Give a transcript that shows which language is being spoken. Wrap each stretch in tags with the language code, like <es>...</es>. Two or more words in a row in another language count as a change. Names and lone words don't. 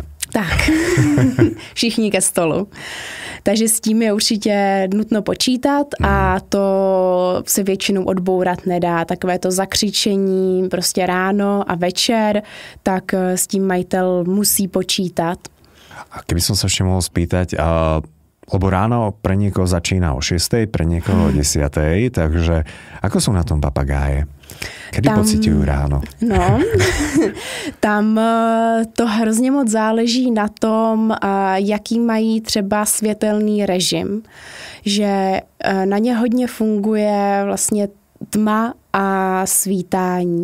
<cs>Tak, všichni ke stolu. Takže s tím je určitě nutno počítat a to se většinou odbourat nedá. Takové to zakřičení prostě ráno a večer, tak s tím majitel musí počítat.</cs> <sk>A keby som sa ešte mohol spýtať, lebo ráno pre niekoho začína o 6, pre niekoho o 10, takže ako sú na tom papagáje? Kdy pociťujú ráno?</sk> <cs>No, tam to hrozně moc záleží na tom, jaký mají třeba světelný režim. Že na ně hodně funguje vlastně tma a a svítání.</cs>